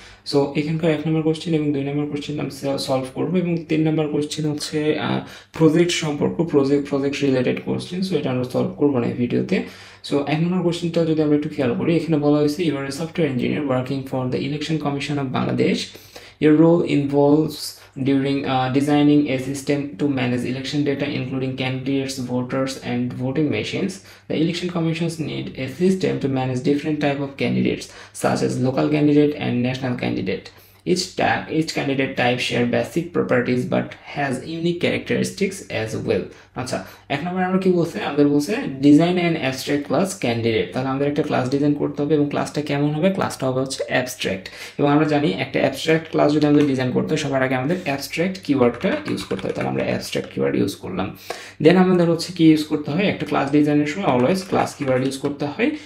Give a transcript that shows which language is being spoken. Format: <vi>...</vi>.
<bn>So এখানকার 1 নম্বর question এবং 2 নম্বর question আমরা সলভ করবো এবং 3 নম্বর কোশ্চেন হচ্ছে প্রজেক্ট সম্পর্ক, প্রজেক্ট রিলেটেড কোশ্চেন। সো এটা আমরা সলভ করবো না এই ভিডিওতে। সো 1 নম্বর কোশ্চেনটা যদি আমরা একটু খেয়াল করি এখানে বলা হয়েছে</bn> <en>You are a software engineer working for the election commission of Bangladesh. Your role involves during designing a system to manage election data including candidates, voters and voting machines. The election commissions need a system to manage different type of candidates such as local candidate and national candidate. Each candidate type share basic properties but has unique characteristics as well.</en> <bn>আচ্ছা, 1 নম্বরে আমরা কি বলছে, আমাদের বলছে design and abstract class candidate. তাহলে আমাদের একটা ক্লাস ডিজাইন করতে হবে এবং ক্লাসটা কেমন হবে, ক্লাসটা হবে হচ্ছে অ্যাবস্ট্রাক্ট। এবং আমরা জানি একটা অ্যাবস্ট্রাক্ট ক্লাস যদি আমাদের ডিজাইন করতে হয় সবার আগে আমাদের অ্যাবস্ট্রাক্ট কিওয়ার্ডটা ইউজ করতে হয়। তাহলে আমরা অ্যাবস্ট্রাক্ট কিওয়ার্ড ইউজ করলাম। দেন আমাদের হচ্ছে কি ইউজ করতে হয়, একটা ক্লাস ডিজাইনের সময় অলওয়েজ ক্লাস কিওয়ার্ড ইউজ করতে হয়।</bn>